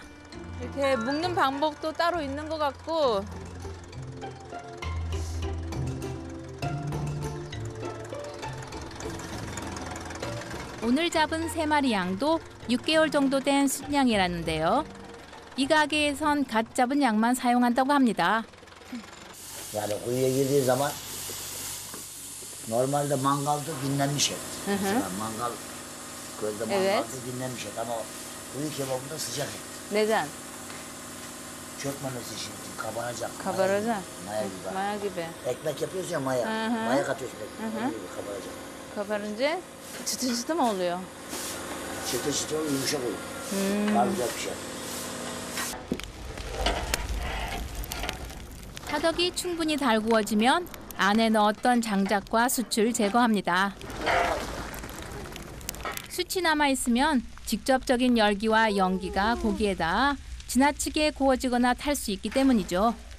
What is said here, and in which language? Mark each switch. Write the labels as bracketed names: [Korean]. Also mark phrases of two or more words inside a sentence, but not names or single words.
[Korean] 이렇게 묶는 방법도 따로 있는 것 같고 오늘 잡은 3마리 양도 6개월 정도 된 숫양이라는데요. 이 가게에선 갓 잡은 양만 사용한다고 합니다. [Turkish] Yani kuyuya girdiği zaman normalde mangalda dinlenmiş et. Mesela mangal közde mangalda Evet. dinlenmiş et ama kuyu kebabında sıcak et. neden? Çökmemesi için kabaracak. Kabaracak. Maya gibi. Maya gibi. Ekmek yapıyoruz ya maya. Hı hı. Maya katıyorsun ekmek. Onun gibi kabaracak. Kabarınca çıtı çıtı mı oluyor? Çıtır çıtır olur, yumuşak olur. Daha güzel pişer. [Korean] 화덕이 충분히 달구어지면 안에 넣었던 장작과 숯을 제거합니다. 숯이 남아있으면 직접적인 열기와 연기가 고기에 닿아 지나치게 구워지거나 탈 수 있기 때문이죠.